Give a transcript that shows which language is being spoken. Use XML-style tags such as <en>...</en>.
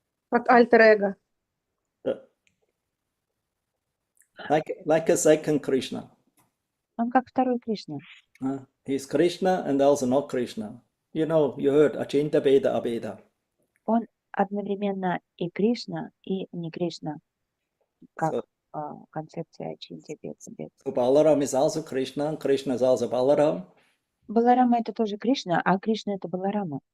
<ru>Как альтер-эго.</ru> <en>Like a second Krishna.</en> <ru>Он как второй Кришна.</ru> <en>He's Krishna and also not Krishna. You know, you heard Achinta Beda Abeda.</en> <ru>Он одновременно и Кришна, и не Кришна, как концепция Ачинтя Беда.</ru> <en>So Balaram is also Krishna, and Krishna is also Balaram.</en> <ru>Баларама это тоже Кришна, а Кришна это Баларама.</ru>